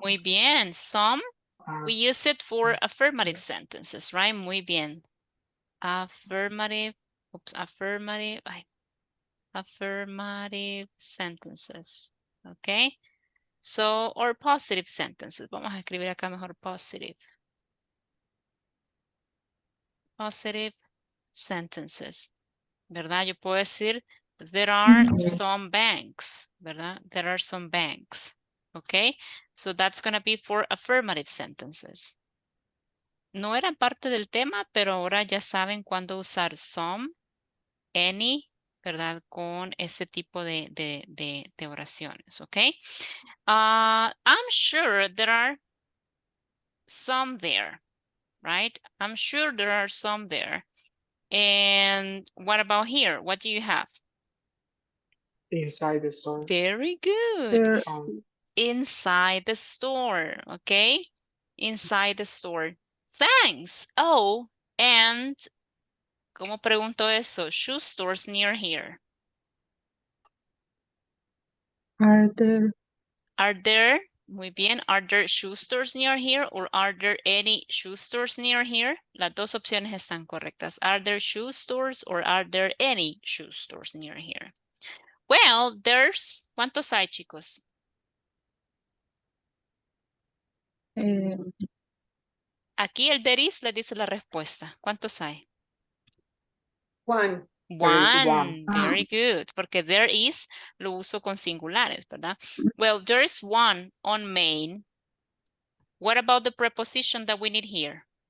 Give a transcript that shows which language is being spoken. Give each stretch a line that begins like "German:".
Spanish: Muy bien.
English: Some, we ah, use it for affirmative sentences, right?
Spanish: Muy bien.
English: Affirmative, affirmative, affirmative sentences, okay? So, or positive sentences.
Spanish: Vamos a escribir acá mejor positive.
English: Positive sentences, ¿verdad?
Spanish: Yo puedo decir,
English: there are some banks, ¿verdad? There are some banks, okay? So that's going to be for affirmative sentences.
Spanish: No era parte del tema, pero ahora ya saben cuándo usar some, any, ¿verdad? Con ese tipo de oraciones, ¿ok?
English: I'm sure there are some there, right? I'm sure there are some there. And what about here? What do you have? inside the store. Very good. There. Inside the store, okay? Inside the store. Thanks. Oh, and
Spanish: ¿cómo pregunto eso?
English: Shoe stores near here. Are there? Are there,
Spanish: muy bien,
English: are there shoe stores near here or are there any shoe stores near here?
Spanish: Las dos opciones están correctas.
English: Are there shoe stores or are there any shoe stores near here? Well, there's,
Spanish: ¿cuántos hay, chicos? Aquí el there is le dice la respuesta. ¿Cuántos hay?
English: One. There is one. Very good.
Spanish: Porque there is lo uso con singulares, ¿verdad?
English: Well, there is one on Main. What about the preposition that we need here?